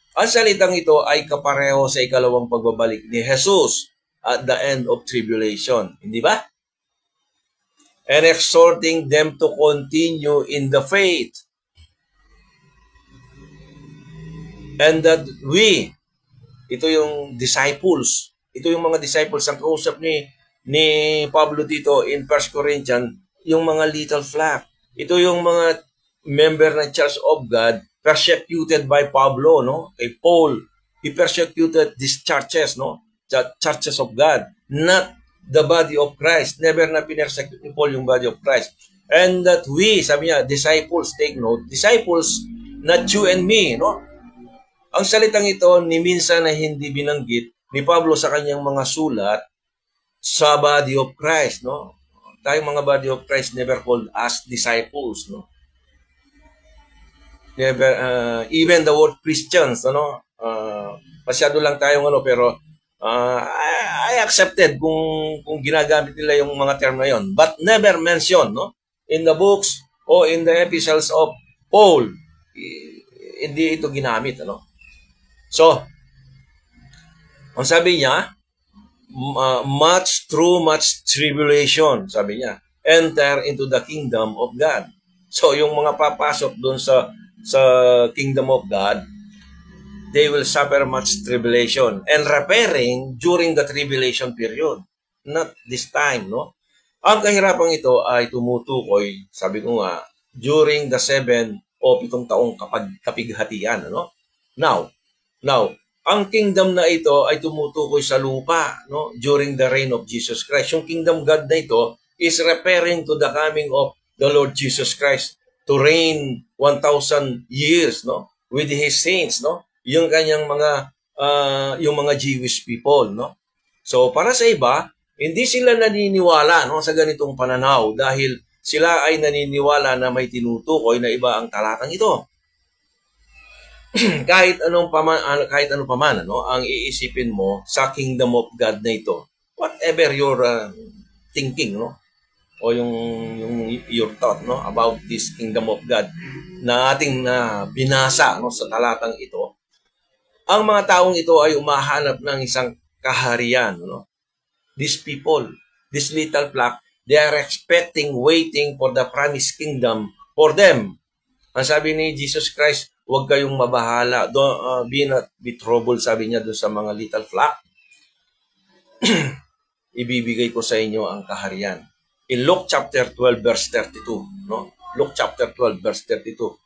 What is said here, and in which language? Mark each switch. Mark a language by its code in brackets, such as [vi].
[tl] Ang salitang ito ay kapareho sa ikalawang pagbabalik ni Jesus [en] at the end of tribulation. [tl] Hindi ba? [en] And exhorting them to continue in the faith. And that we, [tl] ito yung disciples, ito yung mga disciples, ang kausap ni Pablo dito in 1 Corinthians, yung mga little flock. Ito yung mga member ng Church of God, [en] persecuted by Pablo, [tl] no? [en] Kay Paul, he persecuted these churches, no? The churches of God, not the body of Christ. Never na pinersecute ni Paul yung body of Christ. And that we, sabi niya, disciples, take note, disciples, not you and me, no? [tl] Ang salitang ito, ni minsan na hindi binanggit ni Pablo sa kanyang mga sulat sa body of Christ, no? [en] Tayong mga body of Christ never called as disciples, no? Never, even the word Christians, [tl] ano? Masyado lang tayong ano, pero [en] I accepted [tl] kung ginagamit nila yung mga term na yon, [en] but never mentioned, [tl] no? [en] In the books o in the epistles of Paul, [tl] hindi ito ginamit, [en] ano? So, [tl] ang sabi niya, [en] much tribulation, sabi niya, enter into the kingdom of God. So, [tl] yung mga papasok doon sa [en] kingdom of God, they will suffer much tribulation and repairing during the tribulation period. Not this time, no? [tl] Ang kahirapan ito ay tumutukoy, sabi ko nga, during the 7 o 7 taong kapighatian, ano? Now, ang kingdom na ito ay tumutukoy sa lupa, no? [en] During the reign of Jesus Christ. Yung kingdom God na ito is referring to the coming of the Lord Jesus Christ to reign 1,000 years, no? With His saints, no? Yung kanyang yung mga Jewish people, no? [tl] So, para sa iba, hindi sila naniniwala, no, sa ganitong pananaw dahil sila ay naniniwala na may tinutukoy na iba ang talatang ito. kahit ano pa man, no, ang iisipin mo sa kingdom of God na ito, [en] whatever your thinking, [tl] no, o [en] your thought, [tl] no, about this kingdom of God na ating binasa, no, sa talatang ito, ang mga taong ito ay umahanap ng isang kaharian, no. [en] These people, this little flock, they are expecting, waiting for the promised kingdom for them. [tl] Ang sabi ni Jesus Christ, huwag kayong mabahala. [en] Be not be troubled, [tl] sabi niya doon sa mga little flock. Ibibigay ko sa inyo ang kaharian. [en] In Luke chapter 12, verse 32. [tl] No? [en] Luke chapter 12, verse 32.